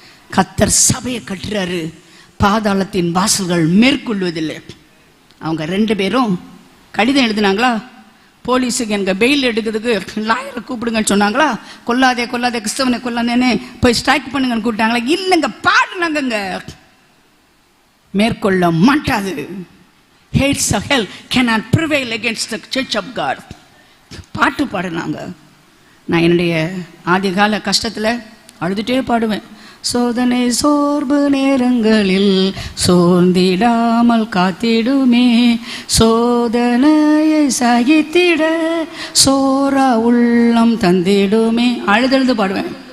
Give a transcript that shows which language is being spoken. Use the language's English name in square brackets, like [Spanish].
[Tamil] கர்த்தர் சபையை கட்டுறாரு, பாதாளத்தின் வாசல்கள் மேற்கொள்வதில்லை. அவங்க 2 பேரும் கடிதம் எழுதினாங்களா, போலீஸுக்கு எனக்கு பெயில் எடுக்கிறதுக்கு லாயரை கூப்பிடுங்கன்னு சொன்னாங்களா, கொல்லாதே கொல்லாதே கிறிஸ்தவனை கொல்லாதேன்னு போய் ஸ்ட்ரைக் பண்ணுங்கன்னு கூப்பிட்டாங்களா, இல்லைங்க பாடுனாங்க, மேற்கொள்ள மாட்டாது. [English] Hates of hell cannot prevail against the church of God. [Tamil] பாட்டு பாடுனாங்க. நான் என்னுடைய ஆதிகால கஷ்டத்தில் அழுதுட்டே பாடுவேன். சோதனை சோர்வு நேரங்களில் சோர்ந்திடாமல் காத்திடுமே, சோதனையை சகித்திட சோரா உள்ளம் தந்திடுமே. அழுதழுது பாடுவேன்.